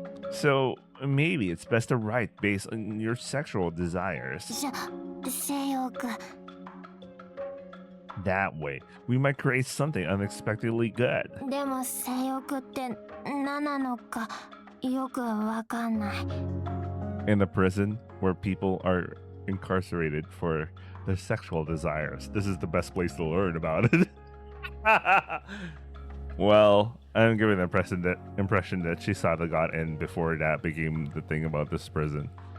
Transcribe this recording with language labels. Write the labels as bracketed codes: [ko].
[en] So maybe it's best to write based on your sexual desires. [ja] 性欲。 [en] That way, we might create something unexpectedly good. [ja] でも性欲って何なのかよくわかんない。 [en] In a prison where people are incarcerated for their sexual desires, this is the best place to learn about it. Well, I'm giving the impression that Chisato got in before that became the thing about this prison.